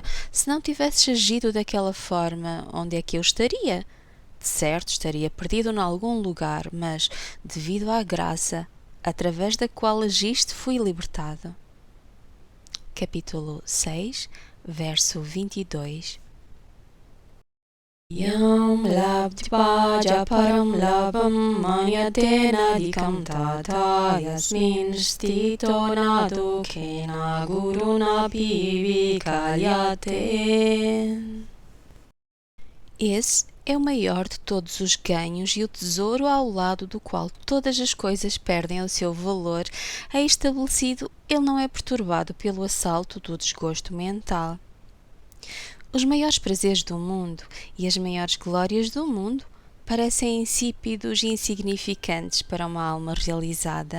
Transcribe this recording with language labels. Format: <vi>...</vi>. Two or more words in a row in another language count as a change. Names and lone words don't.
<pt>Se não tivesses agido daquela forma, onde é que eu estaria? De certo, estaria perdido em algum lugar, mas, devido à graça, através da qual agiste, fui libertado. Capítulo 6, verso 22.</pt> <sa>Yam labdva japaram labam manyatenadikam tata yasmin stito nadu kena gurunapi vikalyate.</sa> <pt>Esse é o maior de todos os ganhos e o tesouro ao lado do qual todas as coisas perdem o seu valor. É estabelecido, ele não é perturbado pelo assalto do desgosto mental. Os maiores prazeres do mundo e as maiores glórias do mundo parecem insípidos e insignificantes para uma alma realizada.</pt>